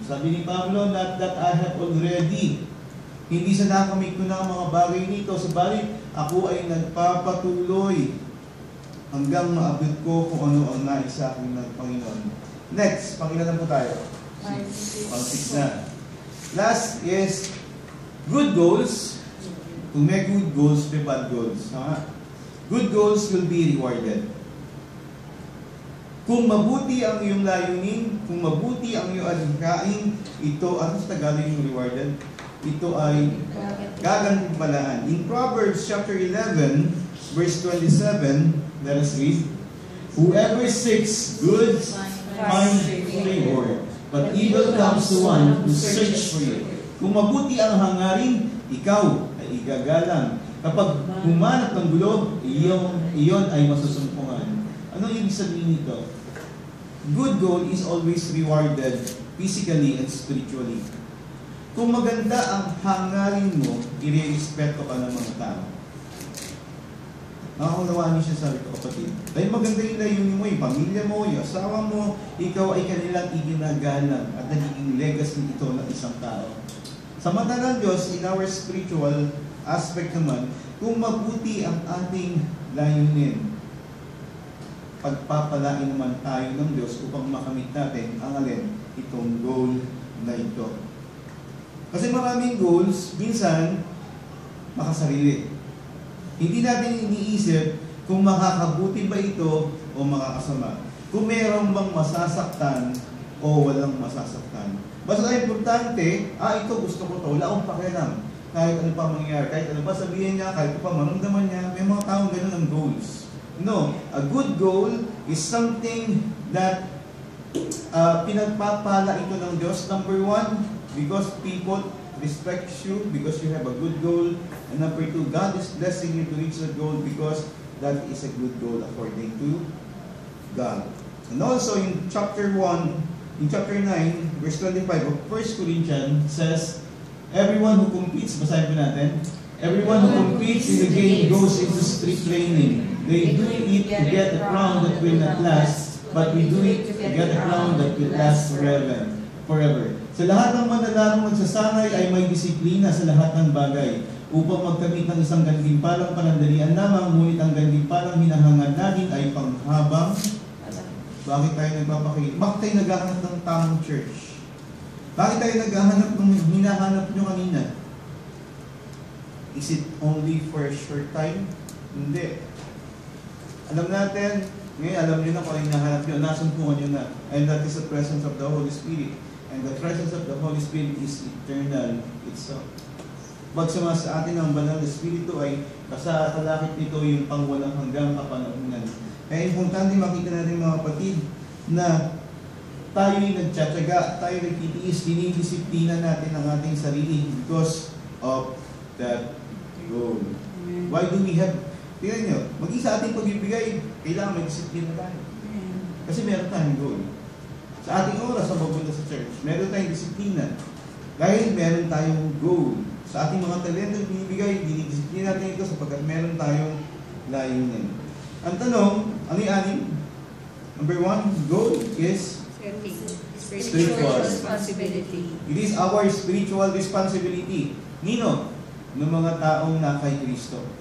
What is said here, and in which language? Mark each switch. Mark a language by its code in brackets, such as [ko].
[tl] Sabi ni Pablo, [en] not that I have already. [tl] Hindi sa nakamit ko na ang mga bagay nito, sabalit ako ay nagpapatuloy hanggang maabot ko kung ano ang nais sa akin ng Panginoon. Next, pakilan po tayo. Pang-6 na. [en] Last is good goals. To make good goals, may bad goals. Good goals will be rewarded. [tl] Kung mabuti ang iyong layunin, kung mabuti ang iyong adhikain, ito, ano sa Tagalog yung rewarded? Ito ay gagantimpalaan. [en] In Proverbs chapter 11, verse 27, let us read, whoever seeks good finds favor, but evil comes to one who search for it. [tl] Kung mabuti ang hangarin, ikaw ay igagalang. Kapag humanap ng gulo, iyon ay masusumpungan. Ano ibig sabihin nito? [en] Good goal is always rewarded physically and spiritually. [tl] Kung maganda ang hangarin mo, i-respeto ka ng mga tao. Nakakunawaan niyo siya, sabi ko, kapatid. Dahil maganda yung layunin mo, yung pamilya mo, yung asawa mo, ikaw ay kanilang iginagalang at nagiging legacy ito ng isang tao. Sa mata ng Diyos, [en] in our spiritual aspect [tl] naman, kung mabuti ang ating layunin, pagpapalain naman tayo ng Diyos upang makamit natin ang alin, itong goal na ito. Kasi maraming goals, minsan, makasarili. Hindi natin iniisip kung makakabuti ba ito o makakasama. Kung mayroong bang masasaktan o walang masasaktan. Basta importante, ito gusto ko ito, wala akong pakialam. Kahit ano pa mangyayari, kahit ano pa sabihin niya, kahit ano pa maramdaman niya, may mga taong ganun ang goals. [en] No, a good goal is something that [tl] pinagpapala ito ng Diyos. [en] Number one, because people respect you because you have a good goal. And number two, God is blessing you to reach that goal because that is a good goal according to God. And also in chapter 1, in chapter 9, verse 25 of 1 Corinthians says, everyone who competes, [tl] basahin po natin, [en] everyone who competes in the game goes into strict training. They do it to get a crown that will not last, but we do it to get a crown that will last forever. [tl] Sa lahat ng manalarong magsasanay ay may disiplina sa lahat ng bagay upang magkamit ng isang gantimpalang panandalian lamang, ngunit ang gantimpalang hinahangad natin ay panghabang. Bakit tayo nagpapakita? Bakit tayo naghahanap ng tamang church? Bakit tayo naghahanap ng hinahanap nyo kanina? [en] Is it only for a short time? [tl] Hindi. Alam natin, ngayon alam nyo na kung ano hinahanap nyo, nasumpungan nyo na. [en] And that is the presence of the Holy Spirit. And the presence of the Holy Spirit is eternal itself. [tl] Pagsama sa atin ang banal na Espiritu ay kasalakit nito yung pangwalang hanggang kapanahunan. Kaya importante makita natin mga kapatid na tayo'y nagtsatsaga, tayo nagtitiis, dinidisiplina natin ang ating sarili [en] because of that goal. Why do we have, [tl] tingnan nyo, mag-isa ating pagbibigay, kailangan may disiplina tayo. Kasi meron tayong goal. Sa ating oras na mapunta sa church, meron tayong disiplina. Dahil meron tayong goal. Sa ating mga talento na binibigay, dinidisiplina natin ito sapagkat meron tayong layunin. Ang tanong, ano yung anim? [en] Number one, goal is spiritual responsibility. It is our spiritual responsibility. [tl] Nino? Ng mga taong na kay Kristo.